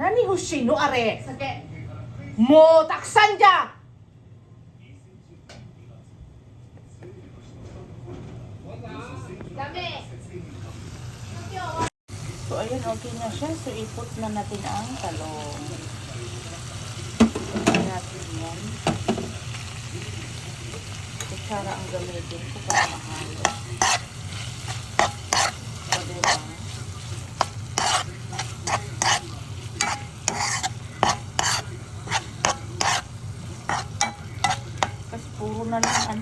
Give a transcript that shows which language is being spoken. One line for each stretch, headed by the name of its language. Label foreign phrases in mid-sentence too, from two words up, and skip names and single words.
Japanese: もしいのあれ。酒。もうたくさんじゃん。ダメ。
Filipino: So, ayun, okay na siya. So, i-put na natin ang talong. Put natin yan. Kutsara ang gamitin ko para mahalo. So, diba? Kasi puro na lang ano.